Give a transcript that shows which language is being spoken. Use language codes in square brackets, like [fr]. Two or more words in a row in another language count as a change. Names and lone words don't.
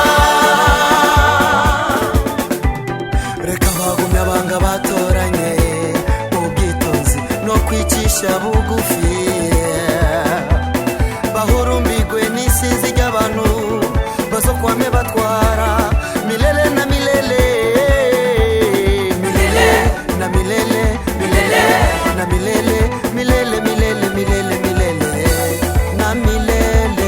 [rn] Reka bagumye abanga batoranye ubwitonzi no kwicisha bugufi, bahurumbirwe n'isinzi ry'abantu bazokwame batwara [sw] milele na milele, milele na milele, milele na milele, milele milele milele milele na milele.